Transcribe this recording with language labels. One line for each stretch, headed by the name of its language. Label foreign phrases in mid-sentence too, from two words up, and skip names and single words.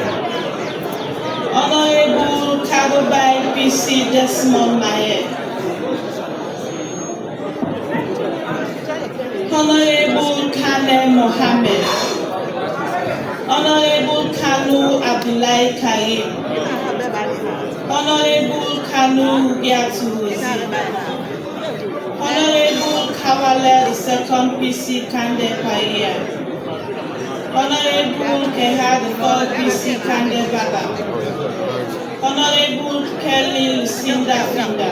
English: Honorable Kabo Bai PC Desmond Maye. Honorable Kane Mohammed. Honorable Kanu Abdullahi Karim. Honorable Kanu Rubiatu Wezi. Honorable Kawale II PC Kande Paya. Honorable Keha III PC Kande Baba. Honorable Kelly Lucinda Finda.